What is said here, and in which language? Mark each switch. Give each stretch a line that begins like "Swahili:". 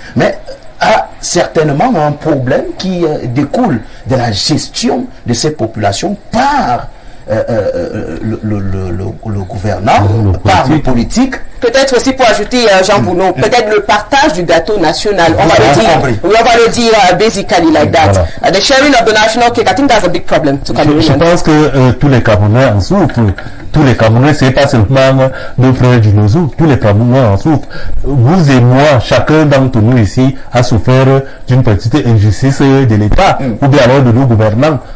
French: Mais a certainement un problème qui découle de la gestion de cette population par le gouvernant, par le politique. Peut-être aussi pour ajouter, Jean Bounon, peut-être le partage du gâteau national. On va le dire
English: basically like that.
French: Voilà.
English: The sharing of the national cake, I think that's a big problem to Cameroon.
French: Je pense que tous les Camerounais en souffrent. Tous les Camerounais, c'est pas seulement nos frères du Nozou, tous les Camerounais en souffrent. Vous et moi, chacun d'entre nous ici a souffert d'une petite injustice de l'État, ou bien alors de nos gouvernants.